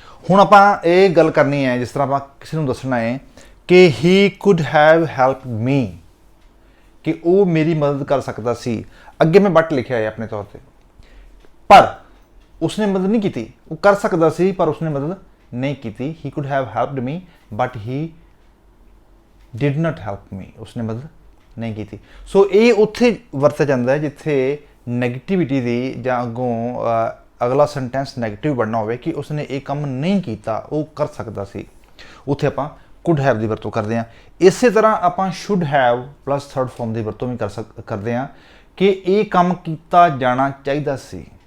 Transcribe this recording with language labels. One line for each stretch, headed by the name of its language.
Punjabi: ਹੁਣ ਆਪਾਂ ਇਹ ਗੱਲ ਕਰਨੀ ਹੈ ਜਿਸ ਤਰ੍ਹਾਂ ਆਪਾਂ ਕਿਸੇ ਨੂੰ ਦੱਸਣਾ ਹੈ ਕਿ
English: he could have helped me
Punjabi: ਕਿ ਉਹ ਮੇਰੀ ਮਦਦ ਕਰ ਸਕਦਾ ਸੀ। ਅੱਗੇ ਮੈਂ ਬਟ ਲਿਖਿਆ ਹੈ ਆਪਣੇ ਤੌਰ ਤੇ, ਪਰ ਉਸਨੇ ਮਦਦ ਨਹੀਂ ਕੀਤੀ। ਉਹ ਕਰ ਸਕਦਾ ਸੀ ਪਰ ਉਸਨੇ ਮਦਦ ਨਹੀਂ ਕੀਤੀ।
English: he could have helped me but he did not help me,
Punjabi: ਉਸਨੇ ਮਦਦ ਨਹੀਂ ਕੀਤੀ। ਸੋ ਇਹ ਉੱਥੇ ਵਰਤਿਆ ਜਾਂਦਾ ਹੈ ਜਿੱਥੇ ਨੈਗੇਟਿਵਿਟੀ ਦੀ ਜਾਂ ਅੱਗੋਂ ਅਗਲਾ ਸੈਂਟੈਂਸ ਨੈਗੇਟਿਵ ਬਣਨਾ ਹੋਵੇ ਕਿ ਉਸਨੇ ਇਹ ਕੰਮ ਨਹੀਂ ਕੀਤਾ, ਉਹ ਕਰ ਸਕਦਾ ਸੀ, ਉੱਥੇ ਆਪਾਂ could have ਦੀ ਵਰਤੋਂ ਕਰਦੇ ਹਾਂ। ਇਸੇ ਤਰ੍ਹਾਂ ਆਪਾਂ should have plus third farm ਦੀ ਵਰਤੋਂ ਵੀ ਕਰਦੇ ਹਾਂ ਕਿ ਇਹ ਕੰਮ ਕੀਤਾ ਜਾਣਾ ਚਾਹੀਦਾ ਸੀ।